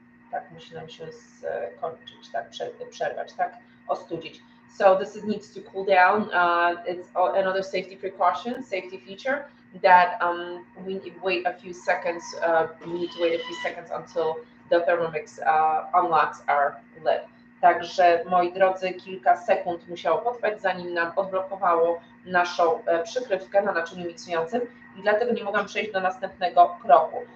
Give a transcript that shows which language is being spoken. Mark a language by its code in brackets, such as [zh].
[pl] Tak musi nam się skończyć, tak przerwać, tak ostudzić. [en] So this needs to cool down. It's another safety precaution, safety feature that we need to wait a few seconds. We need to wait a few seconds until the Thermomix unlocks our lid. [pl] Także moi drodzy, kilka sekund musiało potrwać, zanim nam odblokowało naszą przykrywkę na naczyniu miksującym i dlatego nie mogłam przejść do następnego kroku.